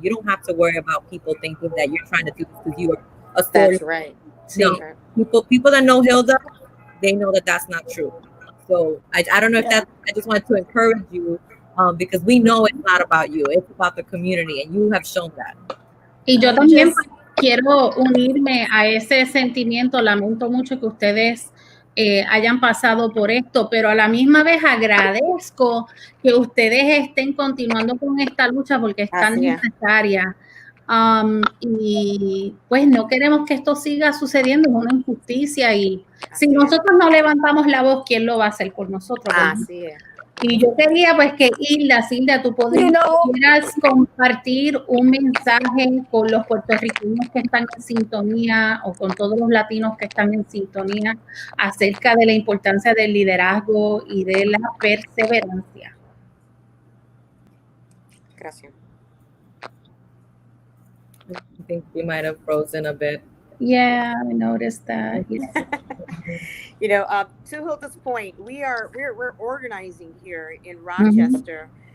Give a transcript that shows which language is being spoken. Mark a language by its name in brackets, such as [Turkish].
[English] You don't have to worry about people thinking that you're trying to do this because you are a story. That's right. No, people that know Hilda, they know that that's not true. So I don't know if I just wanted to encourage you because we know it's not about you. It's about the community, and you have shown that. [Spanish] Y yo también quiero unirme a ese sentimiento. Lamento mucho que ustedes hayan pasado por esto, pero a la misma vez agradezco que ustedes estén continuando con esta lucha porque es tan necesaria. Y pues no queremos que esto siga sucediendo, es una injusticia y si nosotros no levantamos la voz, ¿quién lo va a hacer por nosotros? Así es. Y yo quería pues que Hilda, tú pudieras compartir un mensaje con los puertorriqueños que están en sintonía o con todos los latinos que están en sintonía acerca de la importancia del liderazgo y de la perseverancia. Gracias. [English] I think we might have frozen a bit. Yeah, I noticed that. Yeah. You know, to Hilda's point, we're organizing here in Rochester.